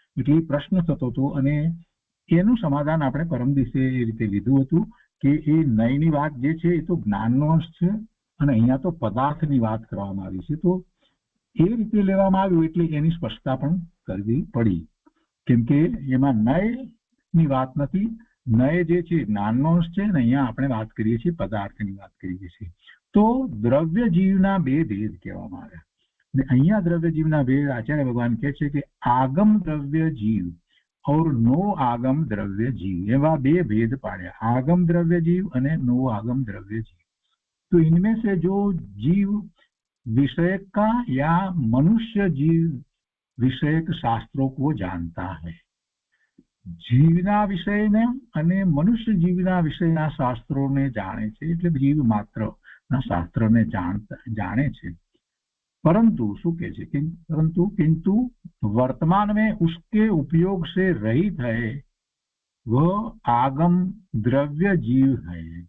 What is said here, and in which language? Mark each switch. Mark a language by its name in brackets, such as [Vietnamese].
[Gujarati] એટલે એ પ્રશ્ન થતો હતો અને એનું સમાધાન આપણે પરમ દિવસે એ રીતે લીધું હતું કે એ નયની વાત જે છે એ તો જ્ઞાનનો અંશ છે અને અહીંયા તો પદાર્થની વાત કરવામાં આવી છે. તો એ રીતે લેવામાં આવ્યું એટલે એની સ્પષ્ટતા પણ કરવી પડી, કેમ કે એમાં નયની વાત નથી. નય જે છે જ્ઞાનનો અંશ છે અને અહીંયા આપણે વાત કરીએ છીએ પદાર્થની વાત કરીએ છીએ. તો દ્રવ્ય જીવના બે ભેદ કહેવામાં આવ્યા. અને અહીંયા દ્રવ્ય જીવના ભેદ આચાર્ય ભગવાન કહે છે કે આગમ દ્રવ્ય જીવ [Hindi] और नो आगम द्रव्य जीव, [Gujarati] एवं बे भेद पाड़े, आगम द्रव्य जीव અને नो आगम द्रव्य जीव. [Hindi] तो इनमें से जो जीव विषयक का या मनुष्य जीव विषयक शास्त्रों को जानता है, [Gujarati] જીવના વિષયને અને મનુષ્ય જીવના વિષયના શાસ્ત્રોને જાણે છે, એટલે જીવ માત્રના શાસ્ત્રને જાણે છે. [Hindi] परंतु [Gujarati] શું કહે છે, [Hindi] किंतु वर्तमान में उसके उपयोग से रहित है, वह आगम द्रव्य जीव है.